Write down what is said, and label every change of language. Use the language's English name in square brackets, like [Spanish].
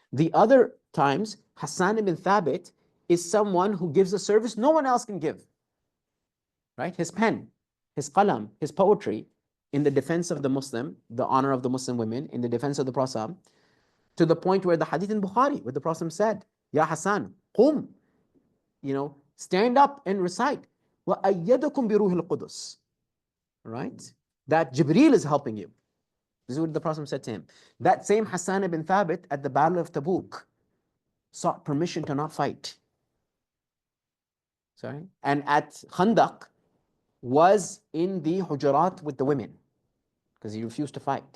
[English] The other times, Hassan ibn Thabit is someone who gives a service no one else can give, right? His pen, his qalam, his poetry in the defense of the Muslim, the honor of the Muslim women, in the defense of the Prophet, to the point where the hadith in Bukhari, where the Prophet said, [Arabic] Ya Hassan, qum, [English] stand up and recite. [Arabic] وَأَيَّدَكُمْ بِرُوحِ الْقُدُسِ, right? [English] That Jibreel is helping you. This is what the Prophet said to him. That same Hassan ibn Thabit at the Battle of Tabuk sought permission to not fight. Sorry? And at Khandaq was in the Hujurat with the women because he refused to fight.